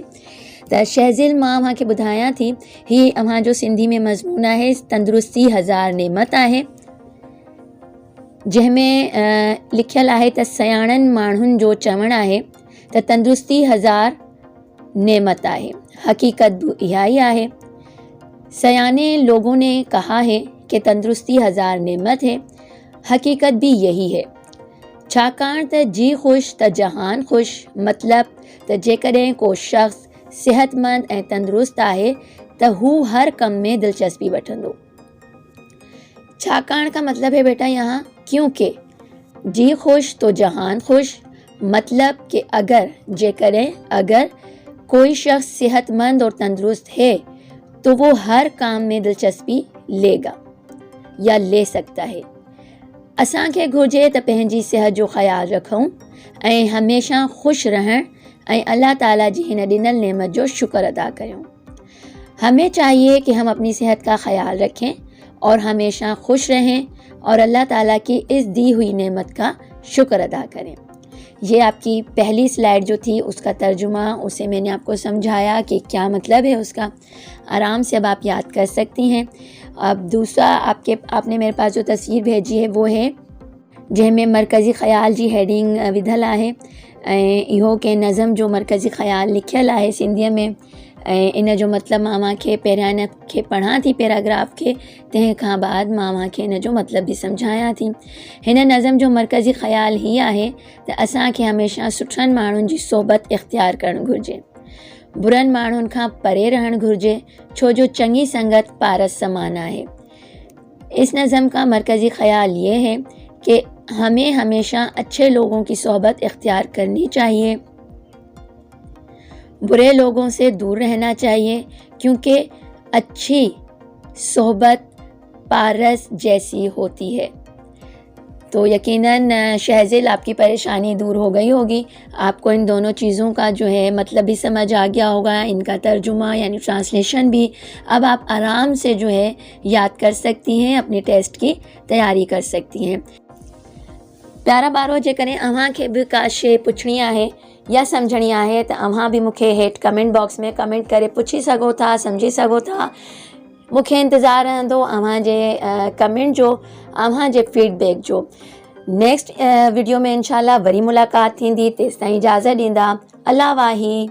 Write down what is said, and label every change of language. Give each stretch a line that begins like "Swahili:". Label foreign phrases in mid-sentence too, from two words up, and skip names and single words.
Sindhi: त शहज़िल मां अव्हांखे ॿुधायां थी, हीअ अव्हांजो सिंधी में मज़मून आहे तंदुरुस्ती हज़ार नेमत आहे, जंहिंमें लिखियलु आहे त सयाणनि माण्हुनि जो चवणु आहे त तंदुरुस्ती हज़ार नेमत आहे। हकीकत भी इहा ही आहे।
Hindi: सयाने लोगों ने कहा है कि तंदुरुस्ती हज़ार नेमत है, हकीकत भी यही है।
Sindhi: छाकाणि त जी ख़ुशि त जहान ख़ुशि, मतिलबु त जेकॾहिं को शख़्स सेहतमंद ऐं तंदुरुस्त आहे त हू हर कम में दिलचस्पी वठंदो।
Hindi: छाकाणि का मतलब है बेटा यहाँ क्योंकि जी खुश तो जहान खुश, मतलब कि अगर कोई शख्स सेहतमंद और तंदुरुस्त है तो वो हर काम में दिलचस्पी लेगा या ले सकता है।
Sindhi: असांखे घुर्जे त पंहिंजी सेहत जो ख़्यालु रखूं ऐं हमेशा ख़ुशि रहण ऐं अल्लाह ताला जी हिन ॾिनल नेमत जो शुक्र अदा करूं।
Hindi: हमें चाहिए कि हम अपनी सेहत का ख्याल रखें और हमेशा खुश रहें और अल्लाह ताला की इस दी हुई नेमत का शुक्र अदा करें। ये आपकी पहली स्लाइड जो थी उसका तर्जुमा, उसे मैंने आपको समझाया कि क्या मतलब है उसका। आराम से अब आप याद कर सकती हैं। अब दूसरा आपने मेरे पास जो तस्वीर भेजी है वो है
Sindhi: जंहिंमें मरकज़ी ख़्याल जी हेडिंग विधल आहे ऐं इहो के नज़म जो मरकज़ी ख़्याल लिखियलु आहे सिंधीअ में। ऐं इन जो मतिलबु मां अव्हांखे पहिरियां इन खे पढ़ां थी पैराग्राफ खे, तंहिं खां बाद मां अव्हांखे इन जो मतिलबु बि सम्झायां थी। हिन नज़म जो मरकज़ी ख़्याल हीअ आहे त असांखे हमेशह सुठनि माण्हुनि जी सोबत इख़्तियार करणु घुरिजे, बुरनि माण्हुनि खां परे रहणु घुरिजे, छो जो चङी संगत पारस समान आहे।
Hindi: इस नज़म का मरकज़ी ख़्याल ये है कि हमें हमेशा अच्छे लोगों की सोहबत इख्तियार करनी चाहिए, बुरे लोगों से दूर रहना चाहिए, क्योंकि अच्छी सोहबत पारस जैसी होती है। तो यकीनन शहज़िल आपकी परेशानी दूर हो गई होगी। आपको इन दोनों चीज़ों का जो है मतलब भी समझ आ गया होगा, इनका तर्जुमा यानी ट्रांसलेशन भी। अब आप आराम से जो है याद कर सकती हैं, अपने टेस्ट की तैयारी कर सकती हैं।
Sindhi: प्यारा ॿारो, जेकॾहिं अव्हांखे बि का शइ पुछणी आहे या सम्झणी आहे त अव्हां बि मूंखे हेठि
English: comment box
Sindhi: में कमेंट करे पुछी सघो था, सम्झी सघो था। मूंखे इंतज़ारु रहंदो अव्हांजे कमेंट जो, अव्हांजे फीडबैक जो।
English: next video
Sindhi: में इंशाल्लाह वरी मुलाक़ात थींदी। तेसिताईं इजाज़त ॾींदा। अल्लाह वाही।